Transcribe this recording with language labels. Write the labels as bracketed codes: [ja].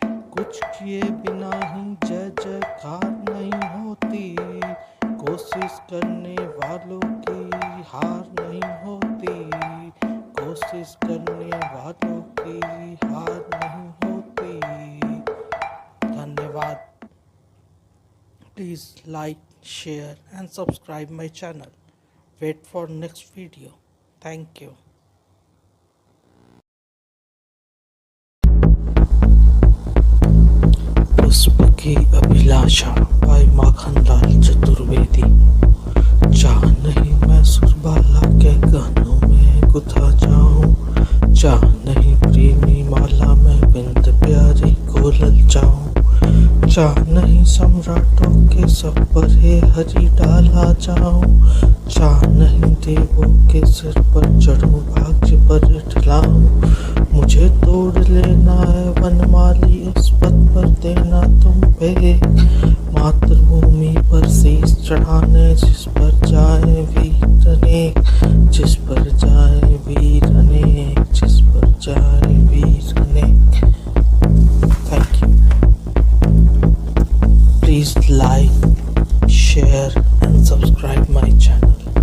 [hi] कुछ किए बिना ही जय जयकार नहीं होती, कोशिश करने वालों की हार नहीं होती, कोशिश करने वालों की हार नहीं होती। धन्यवाद. [en] Please like, share and subscribe my channel. Wait for next video. Thank you. [hi] पुष्प की अभिलाषा बाय माखनलाल चतुर्वेदी। चाह नहीं मैं सुरबाला के गहनों में गुथा जाऊं, चाह नहीं प्रेमी माला में बिंद प्यारी को ललचाऊं। चाह नहीं सम्राटों के सब पर हे हरि डाला जाऊं, चाह नहीं देवों के सिर पर चढ़ूं भाग्य पर इठलाऊं। मुझे तोड़ लेना है वनमाली इस पद पर देना तुम पे, मातृभूमि पर शीश चढ़ाने जिस पर जाए वीर अनेक, जिस पर जाए वीर अनेक, जिस पर जाए वीर अनेक। [en] Thank you. Please like, share and subscribe my channel.